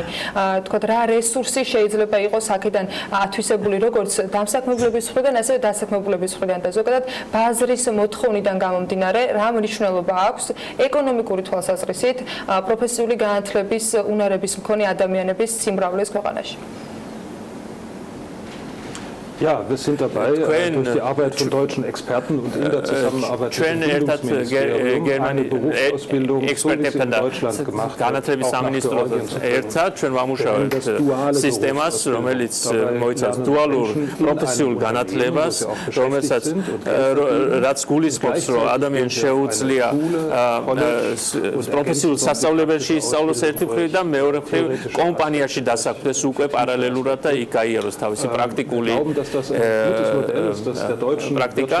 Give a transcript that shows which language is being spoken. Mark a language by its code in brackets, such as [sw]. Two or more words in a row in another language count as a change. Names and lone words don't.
[ka] თქვათ რა რესურსი შეიძლება იყოს აქედან ათვისებული როგორც დამსაქმებლების მხრიდან, ასევე დასაქმებულების მხრიდან და ზოგადად ბაზრის მოთხოვნიდან გამომდინარე, რა მნიშვნელობა აქვს ეკონომიკური თვალსაზრისით პროფესიული განათლების უნარების მქონე ადამიანების სიმრავლეს ქვეყანაში. [de] Ja, wir sind dabei durch die Arbeit von deutschen Experten und in der Zusammenarbeit mit dem Bildungsministerium eine Berufsausbildung so wie in Deutschland gemacht [ka] განათლების სამინისტროს ერთად ჩვენ ვამუშავებთ სისტემას, რომელიც მოიცავს დუალურ პროფესიულ განათლებას, რომელსაც რაც გულისხმობს, რომ ადამიანს შეუძლია პროფესიულ სასწავლებელში ისწავლოს ერთი მხრივ და მეორე მხრივ კომპანიაში დასაქმდეს უკვე პარალელურად და იქ გაიაროს თავისი პრაქტიკული პრაქტიკა.